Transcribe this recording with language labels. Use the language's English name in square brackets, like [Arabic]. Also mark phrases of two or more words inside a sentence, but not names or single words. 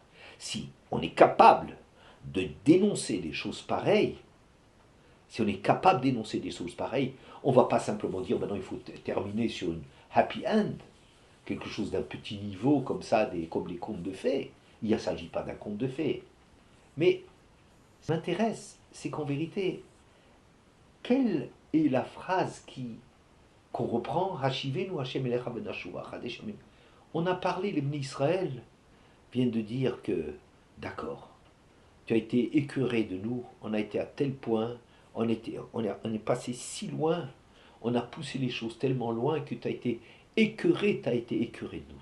[French] Si on est capable de dénoncer des choses pareilles, si on est capable de dénoncer des choses pareilles, on ne va pas simplement dire maintenant il faut terminer sur une [English] happy end, [French] quelque chose d'un petit niveau comme ça, comme les contes de fées. Il ne s'agit pas d'un conte de fées. Mais ce qui m'intéresse, c'est qu'en vérité, quelle est la phrase qu'on reprend [Hebrew] השיבנו השם אליך ונשוב אחדש ימים. [French] On a parlé, les Bnei Israël viennent de dire que, d'accord, tu as été écœuré de nous, on a été à tel point, on est passé si loin, on a poussé les choses tellement loin que tu as été écœuré de nous.